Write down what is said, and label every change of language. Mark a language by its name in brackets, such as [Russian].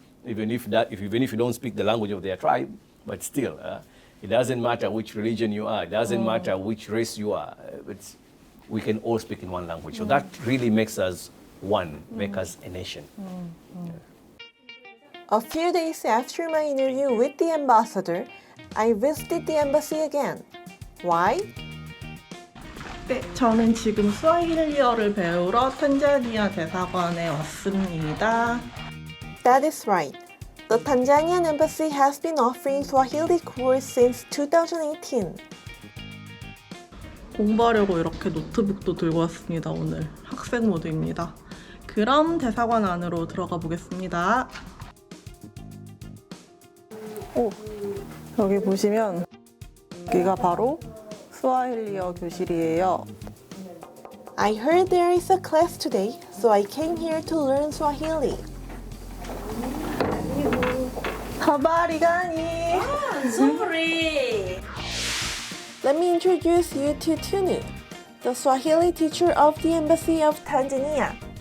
[English] even if you don't speak the language of their tribe, but still, it doesn't matter which religion you are, it doesn't matter which race you are, we can all speak in one language. So that really makes us one, make us a nation. A few days after my interview with the ambassador, I visited the embassy again. Why? [Korean] 네, 저는 지금 스와힐리어를 배우러 탄자니아 대사관에 왔습니다. [English] That is right. The Tanzanian embassy has been offering Swahili course since 2018. [Korean] 공부하려고 이렇게 노트북도 들고 왔습니다. 오늘 학생 모드입니다. 그럼 대사관 안으로 들어가 보겠습니다. 여기 보시면 여기가 바로 스와힐리어 교실이에요. [English] I heard there is a class today, so I came here to learn Swahili. [Swahili] 하바리 가니. Nuri. [English] Let me introduce you to Tunu, the Swahili teacher of the Embassy of Tanzania.